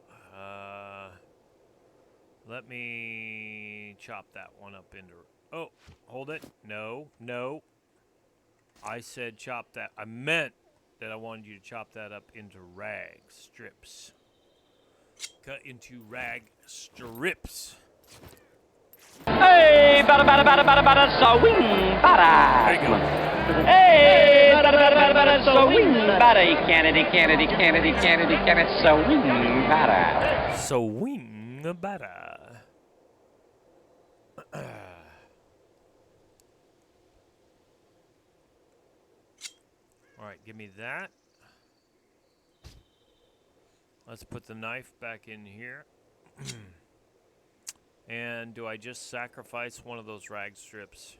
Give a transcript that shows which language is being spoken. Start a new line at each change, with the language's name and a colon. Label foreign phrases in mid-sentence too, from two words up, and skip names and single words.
English: Let me chop that one up into... Oh, hold it. No, no. I said chop that. I meant that I wanted you to chop that up into rag strips. Cut into rag strips. Hey, bada bada bada bada bada, swing bada. There you go. Hey, bada bada bada bada, swing bada. Kennedy, Kennedy, Kennedy, Kennedy, Kennedy, swing bada. Swing bada. All right, give me that. Let's put the knife back in here. And do I just sacrifice one of those rag strips?